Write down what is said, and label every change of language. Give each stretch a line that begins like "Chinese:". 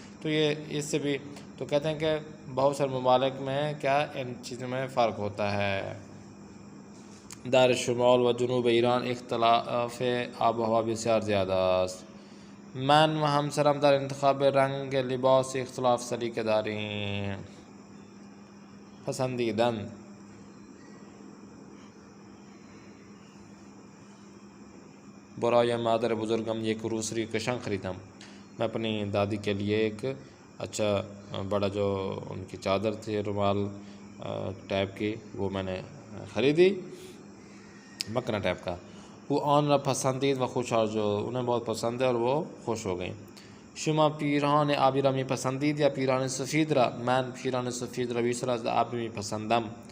Urdu: تو یہ اس سے بھی تو کہتے ہیں کہ بہت سارے ممالک میں کیا ان چیزوں میں فرق ہوتا ہے۔
Persian: در شمال و جنوب ایران اختلاف آب و ہوا بسیار زیادہ است۔ من و همسرم در انتخاب رنگ لباس اختلاف سلیقه داریم. پسندیدن برای مادر بزرگم یک روسری کشن خریدم.
Urdu: میں اپنی دادی کے لیے ایک اچھا بڑا جو ان کی چادر تھی رومال ٹائپ کی وہ میں نے خریدی، مکنا ٹائپ کا۔ وہ
Persian: آن را پسندید و خوشحال،
Urdu: جو انہیں بہت پسند ہے اور وہ خوش ہو گئیں۔
Persian: شما پیراهن آبی را میپسندید یا پیراهن سفید را؟ من پیراهن سفید را بیشتر از آبی میپسندم.